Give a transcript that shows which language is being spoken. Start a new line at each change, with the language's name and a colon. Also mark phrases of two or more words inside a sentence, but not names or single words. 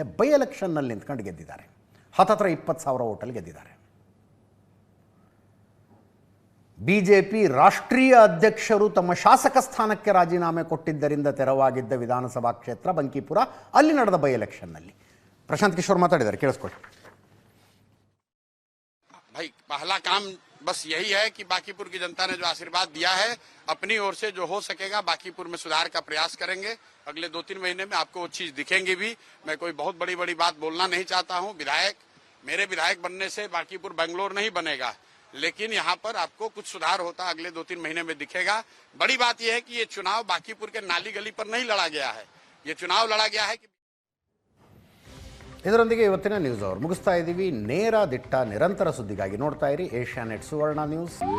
Kannada: ಬೈ ಎಲೆಕ್ಷನ್ನಲ್ಲಿ ನಿಂತ್ಕೊಂಡು ಗೆದ್ದಿದ್ದಾರೆ. ಹತ್ತಿರ 20,000 ಓಟಲ್ಲಿ ಗೆದ್ದಿದ್ದಾರೆ. ಬಿಜೆಪಿ ರಾಷ್ಟ್ರೀಯ ಅಧ್ಯಕ್ಷರು ತಮ್ಮ ಶಾಸಕ ಸ್ಥಾನಕ್ಕೆ ರಾಜೀನಾಮೆ ಕೊಟ್ಟಿದ್ದರಿಂದ ತೆರವಾಗಿದ್ದ ವಿಧಾನಸಭಾ ಕ್ಷೇತ್ರ ಬಂಕೀಪುರ, ಅಲ್ಲಿ ನಡೆದ ಬೈ ಎಲೆಕ್ಷನ್ನಲ್ಲಿ ಪ್ರಶಾಂತ್ ಕಿಶೋರ್ ಮಾತಾಡಿದ್ದಾರೆ, ಕೇಳಿಸ್ಕೊಳ್ಳಿ.
Hindi: भाई पहला काम बस यही है कि बांकीपुर की जनता ने जो आशीर्वाद दिया है, अपनी ओर से जो हो सकेगा बांकीपुर में सुधार का प्रयास करेंगे. अगले 2-3 महीने में आपको वो चीज दिखेंगी भी. मैं कोई बहुत बड़ी बात बोलना नहीं चाहता हूँ. मेरे विधायक बनने से बांकीपुर बेंगलोर नहीं बनेगा, लेकिन यहाँ पर आपको कुछ सुधार होता अगले 2-3 महीने में दिखेगा. बड़ी बात यह है कि ये चुनाव बांकीपुर के नाली गली पर नहीं लड़ा गया है, ये चुनाव लड़ा गया है कि
Kannada: ಇದರೊಂದಿಗೆ ಇವತ್ತಿನ
English: news hour
Kannada: ಮುಗಿಸ್ತಾ ಇದ್ದೀವಿ. ನೇರ ದಿಟ್ಟ ನಿರಂತರ ಸುದ್ದಿಗಾಗಿ ನೋಡ್ತಾ ಇರಿ ಏಷ್ಯಾನೆಟ್ ಸುವರ್ಣ ನ್ಯೂಸ್.